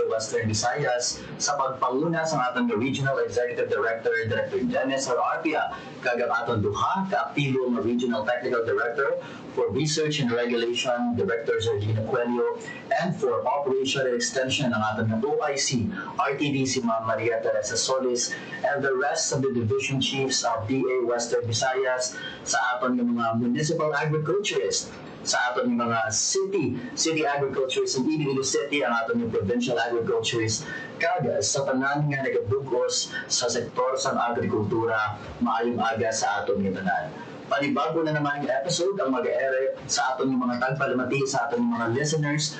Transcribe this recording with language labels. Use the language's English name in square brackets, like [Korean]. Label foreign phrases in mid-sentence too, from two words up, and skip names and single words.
[Hiligaynon] Western Visayas sa pagpanguna sa aton Regional Executive Director, Director Dennis Arpia, kag ang aton duha ka-aktibo nga Regional Technical [English] Director for Research and Regulation, Director Georgina Cuello, and for Operation and Extension [Hiligaynon] ng aton nga [English] OIC, RTD si Ma'am Maria Teresa Solis, and the rest of the Division Chiefs of DA Western Visayas, [Hiligaynon] sa aton ng mga [English] municipal agriculturists, [Hiligaynon] sa aton ng mga [English] city agriculturists [Hiligaynon] in Iloilo City, ang aton ng [English] provincial agriculturists, [Hiligaynon] kaga sa tanan nga nagadugos sa sektor sa agrikultura. Maayong aga sa aton ng tanan. Panibago na naman yung episode ang mag-ere sa aton yung mga tagpalamati, sa aton yung mga listeners.